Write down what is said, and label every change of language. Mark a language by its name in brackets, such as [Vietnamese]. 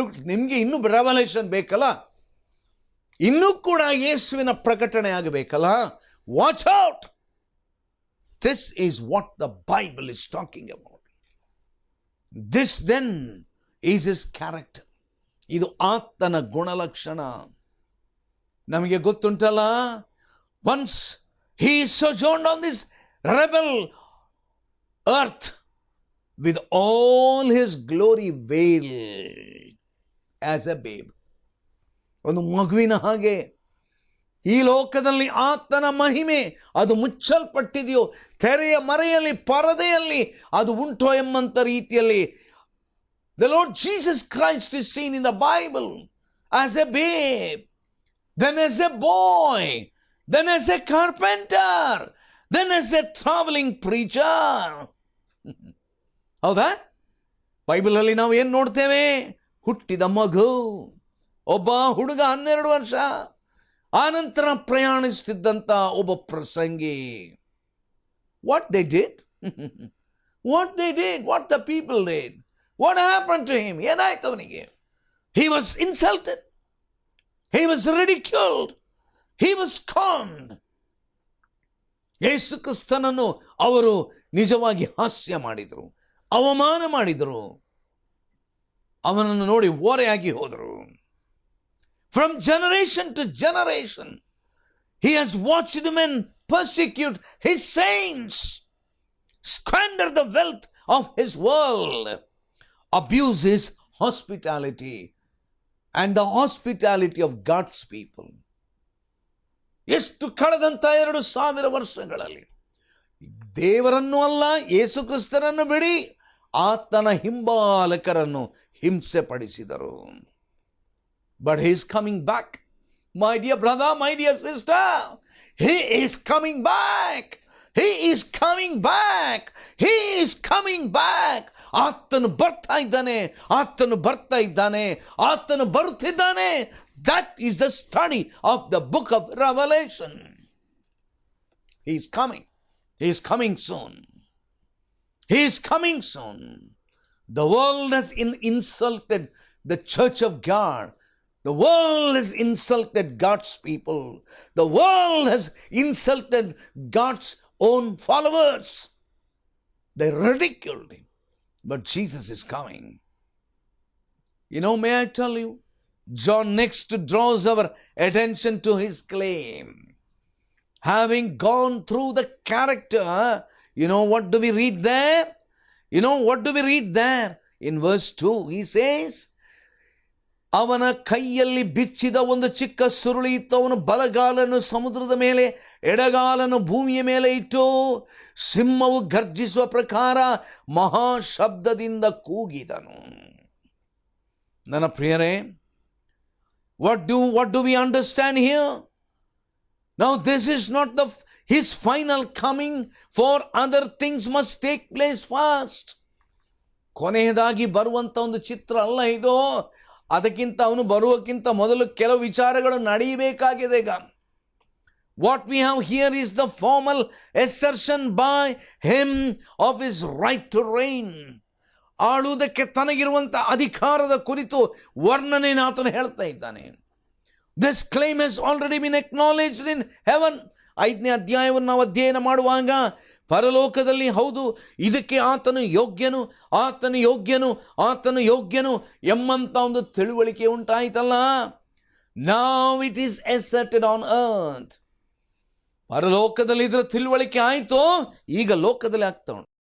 [Kannada] ನಿಮಗೆ ಇನ್ನೂ ರೆವಲೇಷನ್ ಬೇಕಲ್ಲ, ಇನ್ನೂ ಕೂಡ ಯೇಸುವಿನ ಪ್ರಕಟಣೆ ಆಗಬೇಕಲ್ಲ. [English] Watch out. This is what the Bible is talking about. This then is his character. [Kannada] ಇದು ಆತನ ಗುಣಲಕ್ಷಣ. ನಮಗೆ ಗೊತ್ತುಂಟಲ್ಲ, [English] once he sojourned on this rebel earth with all his glory veiled as a babe. [Kannada] ಒಂದು ಮಗುವಿನ ಹಾಗೆ ಈ ಲೋಕದಲ್ಲಿ ಆತನ ಮಹಿಮೆ ಅದು ಮುಚ್ಚಲ್ಪಟ್ಟಿದೆಯೋ, ತೆರೆಯ ಮರೆಯಲ್ಲಿ ಪರದೆಯಲ್ಲಿ ಅದು ಉಂಟೋ ಎಂಬಂತ ರೀತಿಯಲ್ಲಿ [English] the Lord Jesus Christ is seen in the Bible as a babe, then as a boy, then as a carpenter, then as a traveling preacher. [Kannada] ಹೌದಾ? ಬೈಬಲಲ್ಲಿ ನಾವು ಏನು ನೋಡ್ತೇವೆ? ಹುಟ್ಟಿದ ಮಗು, ಒಬ್ಬ ಹುಡುಗ 12 ವರ್ಷ, ಆನಂತರ ಪ್ರಯಾಣಿಸುತ್ತಿದ್ದಂಥ ಒಬ್ಬ ಪ್ರಸಂಗಿ. [English] What they did? What the people did? What happened to him? [Kannada] ಏನಾಯ್ತು ಅವನಿಗೆ? [English] He was insulted. He was ridiculed. He was scorned. [Kannada] ಯೇಸು ಕ್ರಿಸ್ತನನ್ನು ಅವರು ನಿಜವಾಗಿ ಹಾಸ್ಯ ಮಾಡಿದರು, ಅವಮಾನ ಮಾಡಿದರು, ಅವನನ್ನು ನೋಡಿ ಓರೆಯಾಗಿ ಹೋದರು. [English] From generation to generation, he has watched men persecute his saints, squander the wealth of his world, abuse his hospitality and the hospitality of God's people. [Kannada] ಎಷ್ಟು ಕಳೆದಂತ 2000 ವರ್ಷಗಳಲ್ಲಿ ದೇವರನ್ನು ಅಲ್ಲ, ಯೇಸು ಕ್ರಿಸ್ತನನ್ನು ಬಿಡಿ, ಆತನ ಹಿಂಬಾಲಕರನ್ನು ಹಿಂಸೆ ಪಡಿಸಿದರು. [English] But he is coming back. My dear brother, my dear sister, he is coming back. He is coming back. He is coming back. [Kannada] ಆತನು ಬರ್ತಾ ಇದ್ದಾನೆ, ಆತನು ಬರ್ತಾ ಇದ್ದಾನೆ, ಆತನು ಬರುತ್ತಿದ್ದಾನೆ. [English] That is the study of the book of Revelation. He is coming. He is coming soon. He is coming soon. The world has insulted the church of God. The world has insulted God's people. The world has insulted God's own followers. They ridiculed him. But Jesus is coming. You know, may I tell you, John next draws our attention to his claim. Having gone through the character, you know what do we read there? You know what do we read there? In verse 2, he says, [Kannada] ಅವನ ಕೈಯಲ್ಲಿ ಬಿಚ್ಚಿದ ಒಂದು ಚಿಕ್ಕ ಸುರುಳಿ ಇತ್ತು. ಅವನು ಬಲಗಾಲನ್ನು ಸಮುದ್ರದ ಮೇಲೆ, ಎಡಗಾಲನ್ನು ಭೂಮಿಯ ಮೇಲೆ ಇಟ್ಟು, ಸಿಂಹವು ಗರ್ಜಿಸುವ ಪ್ರಕಾರ ಮಹಾಶಬ್ದದಿಂದ ಕೂಗಿದನು. ನನ್ನ ಪ್ರಿಯರೇ, [English] what do we understand here? Now this is not his final coming, for other things must take place first. [Kannada] ಕೊನೆಯದಾಗಿ ಬರುವಂತ ಒಂದು ಚಿತ್ರ ಅಲ್ಲ ಇದು. ಅದಕ್ಕಿಂತ ಅವನು ಬರುವಕ್ಕಿಂತ ಮೊದಲು ಕೆಲವು ವಿಚಾರಗಳು ನಡೆಯಬೇಕಾಗಿದೆ. [English] ಈಗ what we have here is the formal assertion by him of his right to reign. [Kannada] ಆಳುವುದಕ್ಕೆ ತನಗಿರುವಂತ ಅಧಿಕಾರದ ಕುರಿತು ವರ್ಣನೆಯನ್ನು ಆತನು ಹೇಳ್ತಾ ಇದ್ದಾನೆ. [English] This claim has already been acknowledged in heaven. [Kannada] 5ನೇ ಅಧ್ಯಾಯವನ್ನು ನಾವು ಅಧ್ಯಯನ ಮಾಡುವಾಗ ಪರಲೋಕದಲ್ಲಿ ಹೌದು, ಇದಕ್ಕೆ ಆತನು ಯೋಗ್ಯನು, ಆತನು ಯೋಗ್ಯನು, ಆತನು ಯೋಗ್ಯನು ಎಂಬಂತ ಒಂದು ತಿಳುವಳಿಕೆ ಉಂಟಾಯ್ತಲ್ಲ. [English] Now it is asserted on earth. [Kannada] ಪರಲೋಕದಲ್ಲಿ ಇದರ ತಿಳುವಳಿಕೆ ಆಯಿತು, ಈಗ ಲೋಕದಲ್ಲಿ ಆಗ್ತಾ ಉಂಟು.